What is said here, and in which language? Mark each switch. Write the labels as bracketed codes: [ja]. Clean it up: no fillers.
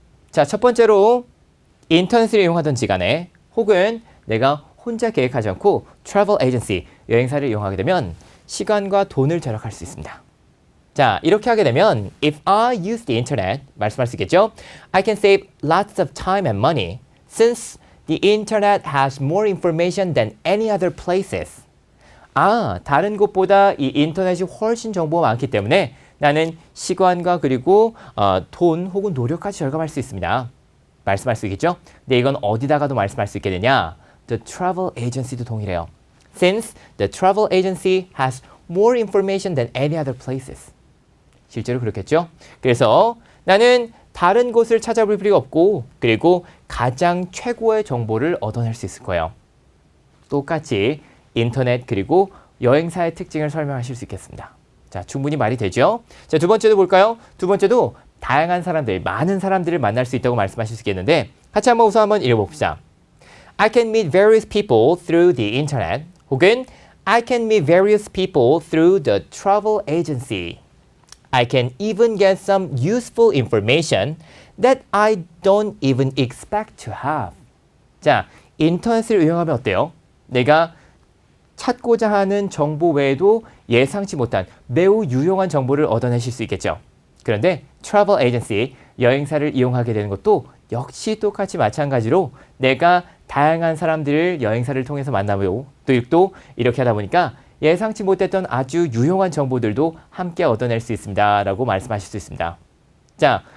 [ko] 자, 첫 번째로 인터넷을 이용하든지 간에 혹은 내가 혼자 계획하지 않고 travel agency, 여행사를 이용하게 되면 시간과 돈을 절약할 수 있습니다. 자, 이렇게 하게 되면 [en] if I use the internet, [ko] 말씀할 수 있겠죠? [en] I can save lots of time and money since the internet has more information than any other places. [ko] 다른 곳보다 이 인터넷이 훨씬 정보가 많기 때문에 나는 시간과 그리고 돈 혹은 노력까지 절감할 수 있습니다. 말씀할 수 있겠죠? 근데 이건 어디다가도 말씀할 수 있게 되냐? [en] The travel agency도 [ko] 동일해요. [en] Since the travel agency has more information than any other places. [ko] 실제로 그렇겠죠? 그래서 나는 다른 곳을 찾아볼 필요가 없고 그리고 가장 최고의 정보를 얻어낼 수 있을 거예요. 똑같이 인터넷 그리고 여행사의 특징을 설명하실 수 있겠습니다. 자, 충분히 말이 되죠? 자, 두 번째도 볼까요? 두 번째도 다양한 사람들, 많은 사람들을 만날 수 있다고 말씀하실 수 있겠는데 같이 우선 한번 읽어봅시다. [en] I can meet various people through the internet [ko] 혹은 [en] I can meet various people through the travel agency. I can even get some useful information that I don't even expect to have. [ko] 자, 인터넷을 이용하면 어때요? 내가 찾고자 하는 정보 외에도 예상치 못한 매우 유용한 정보를 얻어내실 수 있겠죠. 그런데 travel agency, 여행사를 이용하게 되는 것도 역시 똑같이 마찬가지로 내가 다양한 사람들을 여행사를 통해서 만나고 또 이렇게 하다 보니까 예상치 못했던 아주 유용한 정보들도 함께 얻어낼 수 있습니다. 라고 말씀하실 수 있습니다. 자,